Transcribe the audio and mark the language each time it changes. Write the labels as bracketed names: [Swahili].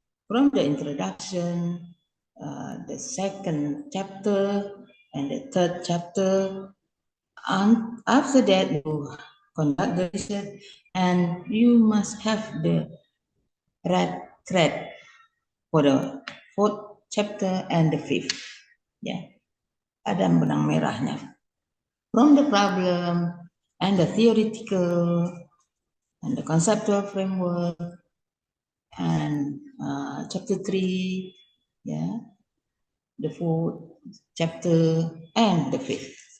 [English] From the introduction, the second chapter and the third chapter, and after that you conduct the research, and you must have the red thread for the fourth chapter and the fifth. [Indonesian] Yeah, ada benang merahnya. [English] From the problem and the theoretical and the conceptual framework and chapter 3, yeah, the fourth chapter and the fifth.